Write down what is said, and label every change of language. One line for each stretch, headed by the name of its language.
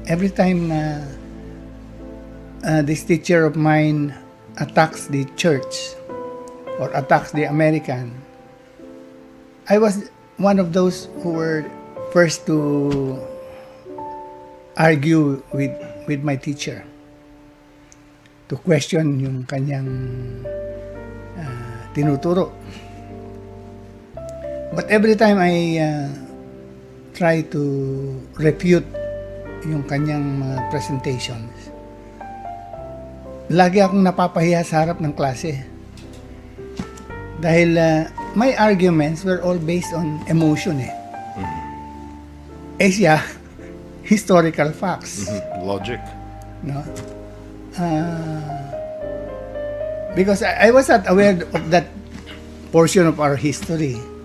English: Every time this teacher of mine attacks the church or attacks the American, I was one of those who were first to argue with my teacher, to question
Filipino: yung kanyang tinuturo.
English: But every time I try to refute
Filipino: yung kanyang
English: presentations,
Filipino: lagi akong napapahiya sa harap ng klase.
English: Dahil my arguments were all based on emotion
Filipino: eh. Eh siya, historical facts.
English: Logic. No? Because I was not aware of that portion of our history.